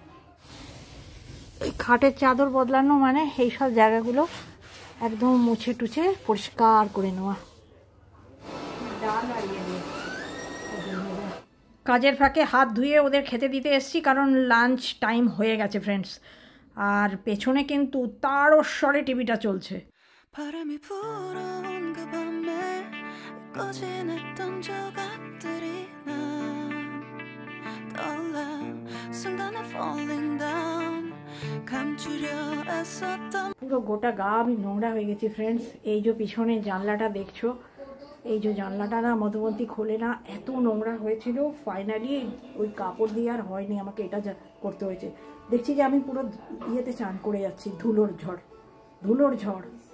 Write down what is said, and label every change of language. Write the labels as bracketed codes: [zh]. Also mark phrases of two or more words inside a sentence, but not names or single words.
[bn] খাটের চাদর বদলানো মানে এইসব জায়গাগুলো একদম মুছে টুছে পরিষ্কার করে নেওয়া। কাজের ফাঁকে হাত ধুয়ে ওদের খেতে দিতে এসছি, কারণ [en] lunch time [bn] হয়ে গেছে ফ্রেন্ডস। আর পেছনে কিন্তু তারস্বরে টিভিটা চলছে। [ko] 바람이 불어온 그 밤에 꺼진했던 조각들이 난 떠올라 순간에 [en] falling down [ko] 감추려 애썼던 [bn] পুরো গোটা গা আমি নোংরা হয়ে গেছি ফ্রেন্ডস। এই যে পিছনে জানলাটা দেখছো, এই যে জানলাটা না মধুবন্তী খোলে না, এত নোংরা হয়েছিল। ফাইনালি ওই কাপড় দিয়ে আর হয়নি, আমাকে এটা করতে হয়েছে। দেখছি যে আমি পুরো ইয়েতে চান করে যাচ্ছি, ধুলোর ঝড়, ধুলোর ঝড়।